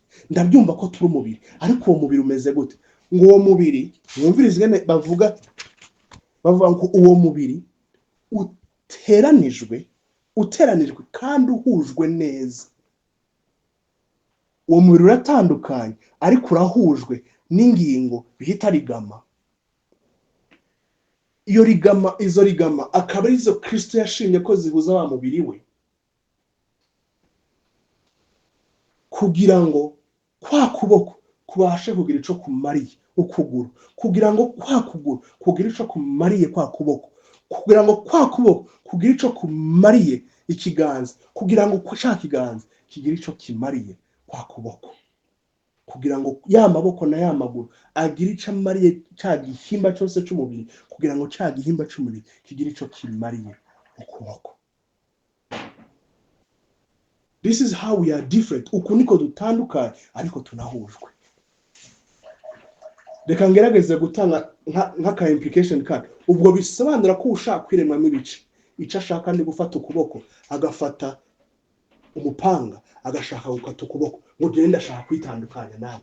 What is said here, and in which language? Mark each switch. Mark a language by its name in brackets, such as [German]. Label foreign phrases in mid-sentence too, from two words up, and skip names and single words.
[Kinyarwanda] Ndabyumva ko turi umubiri, ariko uwo mubiri umeze gute? Ngo uwo mubiri, mwumvirizwe bavuga ngo uwo mubiri uteranijwe kandi uhujwe neza. Uwo mubiri uratandukanye ariko urahujwe n'ingingo bihita rigama. Izo rigama akaba arizo Kristo yashimye ko zihuza wa mubiri we, kugira ngo kwa kuboko kubashe kugira ico kumariye ukuguru, kugira ngo kwa kuguru kugira ico kumariye kwa kuboko, kugira ngo kwa kuboko kugira ico kumariye ikiganza, kugira ngo kwa kiganza kigira ico kimariye kwa kuboko, kugira ngo ya maboko na ya maguru agira ico amariye ca gihimba cyose cy'umubiri, kugira ngo ca gihimba cy'umubiri kigira ico kimariye ukuboko. [English] This is how we are different. [Kinyarwanda] Uku niko dutandukanye ariko tunahujwe. Reka ngerageze gutanga nk'aka implication kandi ubwo bisobanura ko ushaka kwiremamo ibice. Icyo ashaka ni gufata ukuboko, agafata umupanga, agashaka gukata ukuboko, ngo genda ashaka kwitandukanya nawe.